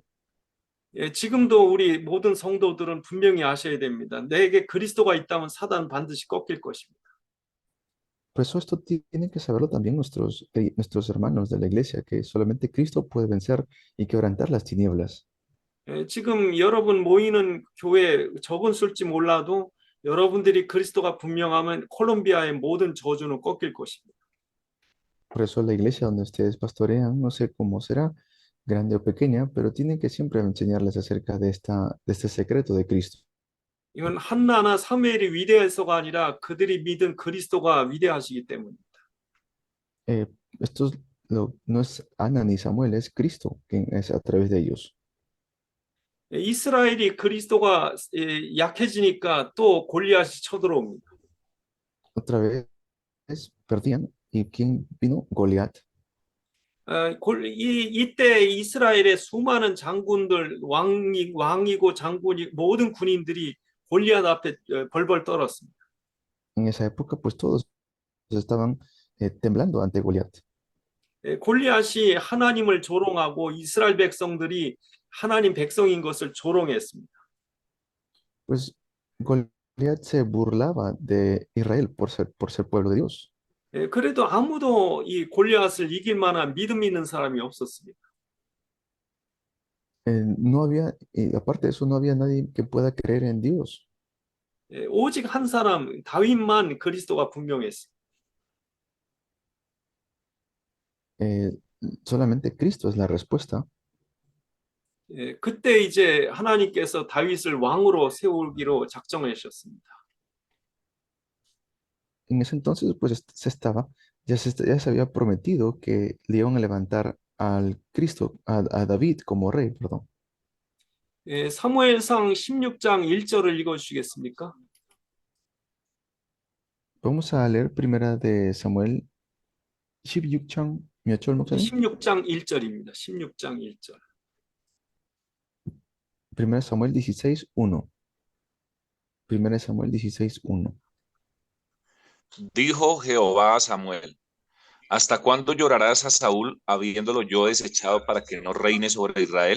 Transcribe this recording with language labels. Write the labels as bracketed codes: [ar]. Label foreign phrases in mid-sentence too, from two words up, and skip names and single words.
[ko] 예, 지금도 우리 모든 성도들은 분명히 아셔야 됩니다. 내게 그리스도가 있다면 사단은 반드시 꺾일 것입니다. [es] Por eso esto tienen que saberlo también nuestros hermanos de la iglesia, que solamente Cristo puede vencer y quebrantar las tinieblas. [ko] 예, 지금 여러분 모이는 교회 적은 수일지 몰라도 여러분들이 그리스도가 분명하면 콜롬비아의 모든 저주는 꺾일 것입니다. [es] Por eso la iglesia donde ustedes pastorean, no sé cómo será, grande o pequeña, pero tienen que siempre enseñarles acerca de este secreto de Cristo. [ko] 이건 한나나 사무엘이 위대해서가 아니라 그들이 믿은 그리스도가 위대하시기 때문입니다. [es] Eh, no es Ana ni Samuel, es Cristo quien es a través de ellos. [ko] 예, 이스라엘이 그리스도가 약해지니까 또 골리앗이 쳐들어옵니다. [es] Otra vez perdían. ¿Y quién vino? Goliat. [ko] 이때 이스라엘의 수많은 장군들, 왕이고 장군이 모든 군인들이 골리앗 앞에 벌벌 떨었습니다. [es] En esa época, pues todos estaban temblando ante Goliat. [ko] 골리앗이 하나님을 조롱하고 이스라엘 백성들이 하나님 백성인 것을 조롱했습니다. [es] Pues Goliat se burlaba de Israel por ser pueblo de Dios. [ko] 그래도 아무도 이 골리앗을 이길 만한 믿음 있는 사람이 없었습니다. [es] No había, y aparte de eso, no había nadie que pueda creer en Dios. [ko] 오직 한 사람 다윗만 그리스도가 분명했습니다. [es] Eh, Solamente Cristo es la respuesta. [ko] 그때 이제 하나님께서 다윗을 왕으로 세우기로 작정하셨습니다. [es] En ese entonces, pues ya se había prometido que le iban a levantar al Cristo, a David como rey, perdón. [ko] 사무엘상 16장 1절을 읽어주시겠습니까? [es] Vamos a leer primera de Samuel [ko] 16장 몇 절 목사님? 16장 1절입니다. 16장 1절. [es] Primera Samuel 16:1. Primera Samuel 16:1. Dijo Jehová a Samuel: ¿Hasta cuándo llorarás a Saúl, habiéndolo yo desechado para que no reine sobre Israel?